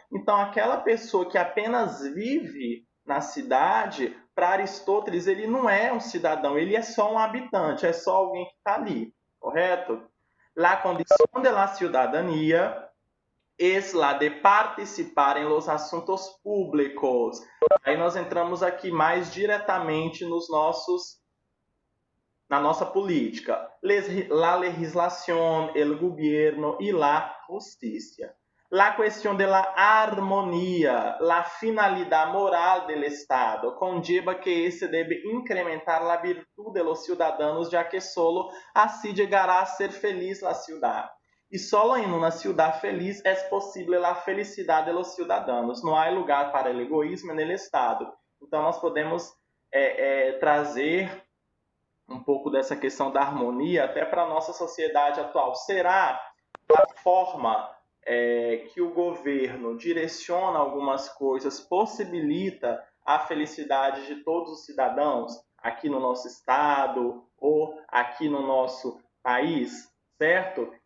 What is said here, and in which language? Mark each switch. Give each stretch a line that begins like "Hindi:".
Portuguese: Então, aquela pessoa que apenas vive na cidade, para Aristóteles, ele não é um cidadão, ele é só um habitante, é só alguém que está ali, correto?
Spanish: La condição de la ciudadanía es la de participar
Portuguese: em los assuntos
Spanish: públicos.
Portuguese: Aí nós entramos aqui mais diretamente na nossa política.
Spanish: La legislación, el gobierno y la justicia. La cuestión de la armonía, la finalidad moral del Estado, conlleva que ese debe incrementar la virtud de los ciudadanos, ya que solo así llegará a ser feliz la ciudad.
Portuguese: E solo em uma cidade feliz é possível a felicidade dos cidadãos. Não há lugar para o egoísmo no Estado. Então, nós podemos trazer um pouco dessa questão da harmonia até para a nossa sociedade atual. Será a forma que o governo direciona algumas coisas possibilita a felicidade de todos os cidadãos aqui no nosso estado ou aqui no nosso país, certo?